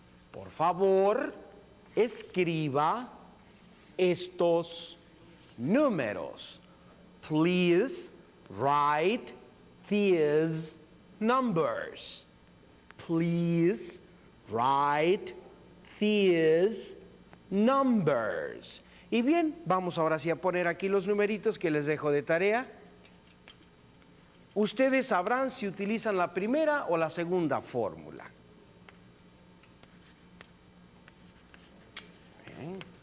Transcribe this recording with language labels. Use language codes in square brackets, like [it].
[es] Por favor, escriba estos números. [en] Please write these numbers. Please write these numbers. [es] Y bien, vamos ahora sí a poner aquí los numeritos que les dejo de tarea. Ustedes sabrán si utilizan la primera o la segunda fórmula. Bien.